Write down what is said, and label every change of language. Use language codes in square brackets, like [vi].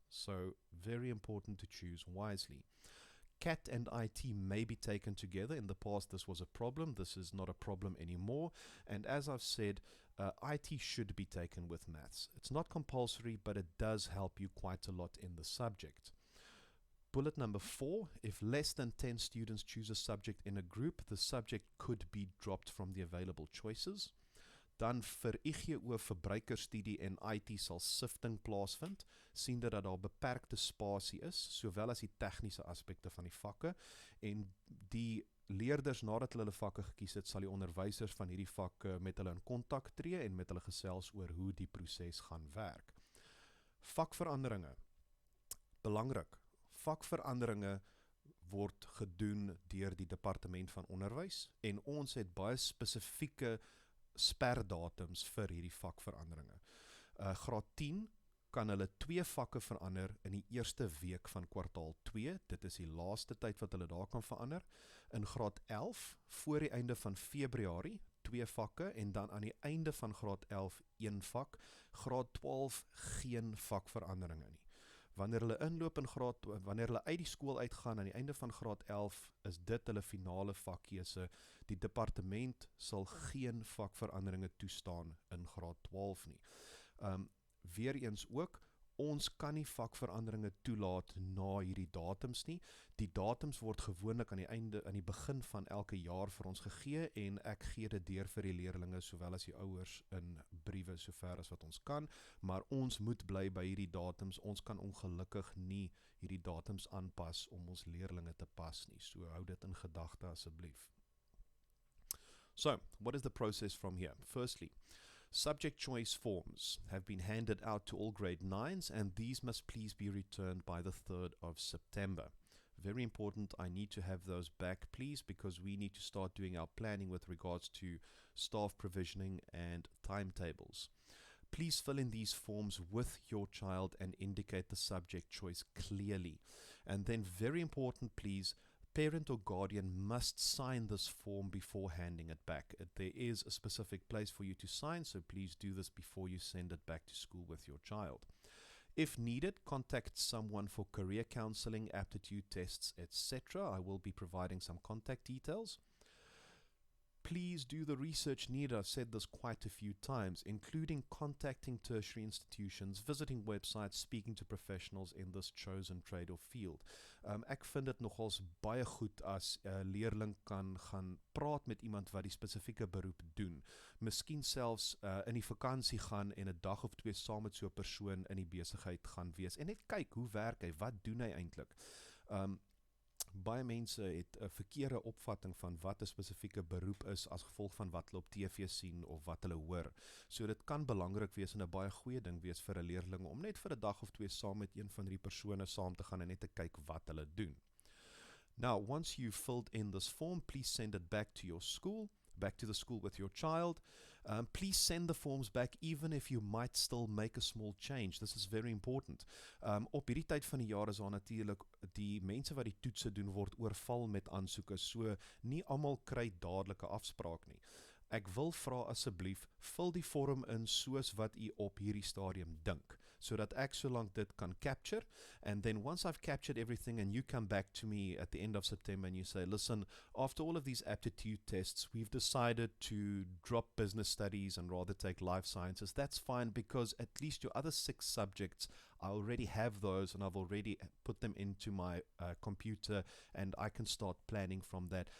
[en] So very important to choose wisely. CAT and IT may be taken together. In the past, this was a problem. This is not a problem anymore. And as I've said, IT should be taken with maths. It's not compulsory, but it does help you quite a lot in the subject. Bullet number 4, if less than 10 students choose a subject in a group, the subject could be dropped from the available choices. [af] Dan vir IGO verbruikerstudie en IT sal sifting plaasvind, sien dat daar beperkte spasie is, sowel as die tegniese aspekte van die vakke, en die leerders nadat hulle vakke gekies het, sal die onderwysers van hierdie vakke met hulle in kontak tree en met hulle gesels oor hoe die proses gaan werk. Vakveranderinge, belangrik. Vakveranderinge word gedoen deur die departement van onderwys en ons het baie spesifieke sperdatums vir hierdie vakveranderinge. Graad 10 kan hulle 2 vakke verander in die eerste week van kwartaal 2, dit is die laaste tyd wat hulle daar kan verander. In graad 11, voor die einde van Februarie, 2 vakke en dan aan die einde van graad 11, 1 vak. Graad 12, geen vakveranderinge nie. Wanneer hulle inloop in wanneer hulle uit die skool uitgaan aan die einde van graad 11, is dit hulle finale vakkeuse. Die departement sal geen vakveranderinge toestaan in graad 12 nie. Weer eens ook, ons kan nie vakveranderinge toelaat na hierdie datums nie. Die datums word gewoonlik aan die begin van elke jaar vir ons gegee en ek gee dit deur vir die leerlinge sowel as die ouers in briewe sover as wat ons kan, maar ons moet bly by hierdie datums. Ons kan ongelukkig nie hierdie datums aanpas om ons leerlinge te pas nie. So hou dit in gedagte asseblief. [en] So, what is the process from here? Firstly, subject choice forms have been handed out to all grade 9s and these must please be returned by the 3rd of September. Very important, I need to have those back please because we need to start doing our planning with regards to staff provisioning and timetables. Please fill in these forms with your child and indicate the subject choice clearly. And then very important please, parent or guardian must sign this form before handing it back. There is a specific place for you to sign, so please do this before you send it back to school with your child. If needed, contact someone for career counseling, aptitude tests, etc. I will be providing some contact details. Please do the research needed. I've said this quite a few times, including contacting tertiary institutions, visiting websites, speaking to professionals in this chosen trade or field. [af] Ek vind dit nogals baie goed as 'n leerling kan gaan praat met iemand wat die spesifieke beroep doen. Miskien selfs in die vakansie gaan en 'n dag of 2 saam met so 'n persoon in die besigheid gaan wees en net kyk hoe werk hy, wat doen hy eintlik. Baie mense het 'n verkeerde opvatting van wat 'n spesifieke beroep is as gevolg van wat hulle op TV sien of wat hulle hoor. So dit kan belangrik wees en 'n baie goeie ding wees vir 'n leerling om net vir 'n dag of 2 saam met een van die persone saam te gaan en net te kyk wat hulle doen. [en] Now, once you've filled in this form, please send it back to your school, back to the school with your child. Please send the forms back even if you might still make a small change. This is very important. [af] Op hierdie tyd van die jaar is daar natuurlik die mense wat die toetse doen word oorval met aansoeke, so nie almal kry dadelike afspraak nie. Ek wil vra asseblief, vul die vorm in soos wat u op hierdie stadium dink, sodat ek solank dit kan [en] capture, and then once I've captured everything and you come back to me at the end of September and you say, listen, after all of these aptitude tests, we've decided to drop business studies and rather take life sciences, that's fine because at least your other 6 subjects, I already have those and I've already put them into my computer and I can start planning from that.